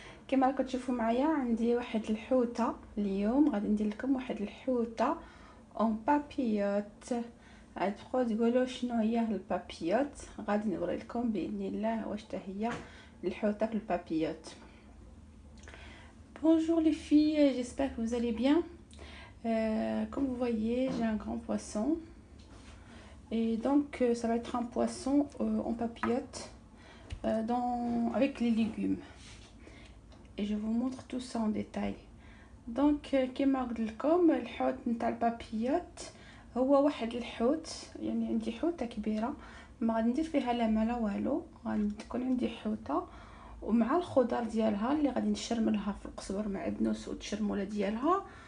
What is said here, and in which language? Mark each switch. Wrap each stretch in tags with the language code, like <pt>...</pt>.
<ar>كما راكم تشوفوا معايا عندي واحد الحوته. اليوم غادي ندير لكم واحد الحوته اون بابيوت. عاد تبقاو تقولوا شنو هي البابيوت. غادي نوري لكم باذن الله واش هي الحوته في البابيوت.</ar> <fr>Bonjour les filles, j'espère que vous allez bien. Comme vous voyez, j'ai un grand poisson. Et donc ça va être un poisson en papillote avec les légumes. Et je vous montre tout ça en détail.</fr> <ar>Donc كما قلت لكم الحوت نتاع البابيوت هو واحد الحوت. يعني عندي حوته كبيره ما غادي ندير فيها لا ما لا والو. غادي تكون عندي حوته ومع الخضر ديالها اللي غادي نشرملها في القزبر معدنوس والتشرموله ديالها.</ar>